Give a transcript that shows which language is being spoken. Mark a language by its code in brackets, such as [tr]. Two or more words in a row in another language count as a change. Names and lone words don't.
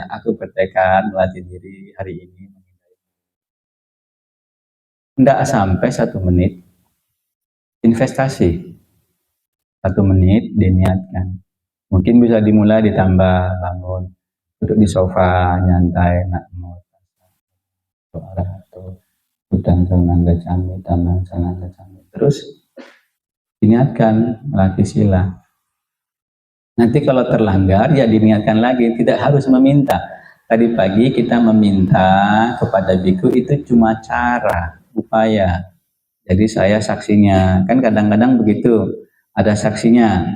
[id] Aku bertekad melatih diri hari ini. Tidak sampai 1 menit. Investasi. 1 menit diniatkan. Mungkin bisa dimulai ditambah bangun, duduk di sofa nyantai, [pi] namo arahato buddhang sarang gacchami dhammang sarang gacchami. [id] Terus diniatkan melatih sila. Nanti kalau terlanggar ya diniatkan lagi, tidak harus meminta. Tadi pagi kita meminta kepada biku itu cuma cara, upaya. Jadi saya saksinya, kan kadang-kadang begitu, ada saksinya.